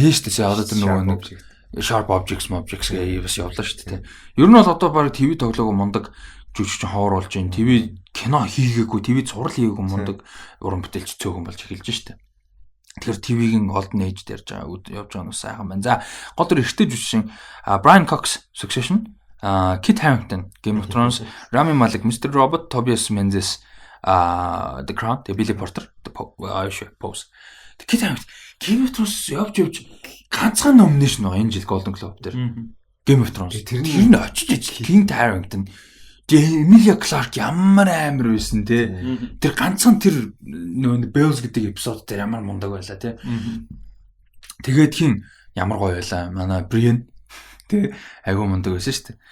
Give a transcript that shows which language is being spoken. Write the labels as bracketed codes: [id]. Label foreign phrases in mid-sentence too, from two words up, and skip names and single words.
[mn] Тийм шүү дээ. Одоо тэр нөгөө нэг Sharp Objects гээ бас явлаа шүү дээ. Ер нь бол одоо баг ТV тоглоог мундаг жүжигчин ховор болж байна. ТV кино хийгээгүй, ТV зураг хийгээгүй мундаг уран бүтээлч цөөхөн болж эхэлж штэ. Тэгэхээр ТV-ийн [en] golden age [mn] дээр явж байгаа нь сайхан байна. За, гол дүр эрттэй жүжигчин Brian Cox Succession, Kit Harington Game of Thrones, Rami Malek Mr. Robot, Tobias Menzies The Crown, Billy Porter The Pose. Kit Harington Game of Thrones явж ганцхан номинашн байгаа энэ жил Golden Globe дээр. Game of Thrones. Тэр нь очиж Kit Harington Emilia Clarke ямар амар байсан те. Тэр ганцхан тэр нөө Bells гэдэг эпизод дээр ямар мундаг байлаа те. Тэгээд хин ямар гоё байлаа. Манай Brian те айгуу мундаг байсан шүү дээ.